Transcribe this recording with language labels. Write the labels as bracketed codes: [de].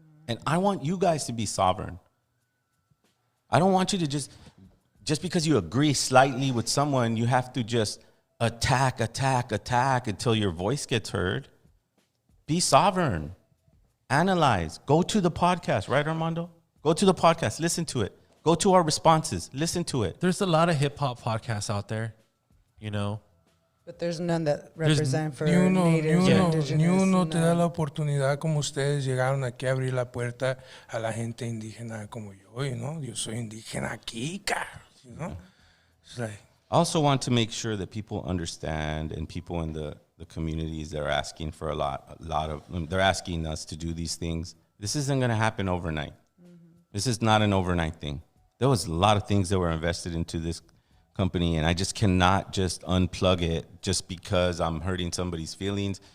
[en] And I want you guys to be sovereign. I don't want you to just because you agree slightly with someone, you have to just attack until your voice gets heard. Be sovereign. Analyze. Go to the podcast, right, Armando? Go to the podcast. Listen to it. Go to our responses. Listen to it. There's a lot of hip hop podcasts out there, But there's none that represent for natives. Indigenous. [es] Ni uno te da la oportunidad como ustedes llegaron aquí a abrir la puerta a la gente indígena como yo, Yo soy indígena aquí, [en] You know, it's like I also want to make sure that people understand, and people in the communities that are asking for a lot of, they're asking us to do these things. This isn't going to happen overnight. This is not an overnight thing. There was a lot of things that were invested into this company, and I just cannot just unplug it just because I'm hurting somebody's feelings.